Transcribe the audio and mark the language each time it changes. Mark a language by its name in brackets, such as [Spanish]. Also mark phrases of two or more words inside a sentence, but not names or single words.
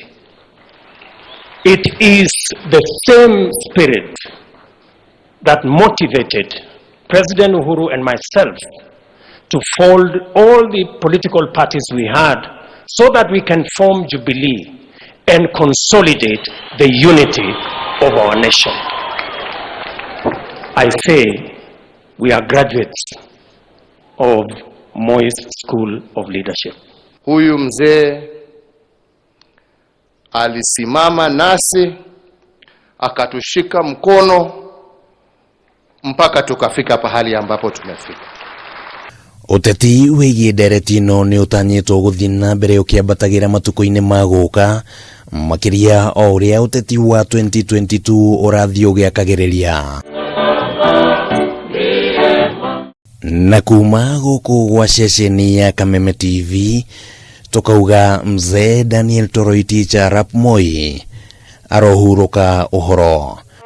[English] It is the same spirit that motivated President Uhuru and myself to fold all the political parties we had so that we can form Jubilee and consolidate the unity of our nation. I say we are graduates of Moi's School of Leadership. [Swahili] Huyu mzee alisimama nasi akatushika mkono mpaka tukafika pahali ambapo tumefika. [Kikuyu] Ũteti wĩgiĩ Ndereti ĩno nĩ ũtanyĩtwo gũthiĩ na mbere ũkĩambatagĩra matukũ-inĩ ma gũũka makĩria o ũrĩa ũteti wa 2022 ũrathiĩ ũgĩakagĩrĩria. Na kuma gũkũ gwa ceceni ya Kameme TV tũkauga Mzee Daniel Toroitich arap Moi arohurũka ũhoro.